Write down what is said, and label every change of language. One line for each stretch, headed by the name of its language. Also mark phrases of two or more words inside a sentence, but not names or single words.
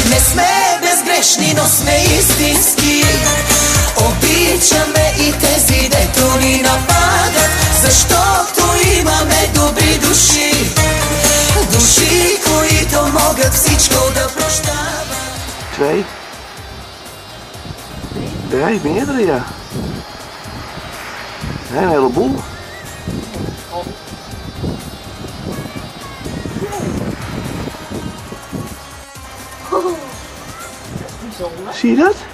Bulgarian: Не сме безгрешни, но сме истински. Обичаме и тези, дето ни нападат, защото имаме добри души. Души, които могат всичко да прощават. 2, 3,
Dutch: meerdere ja. Nee, een heleboel. Zie je dat?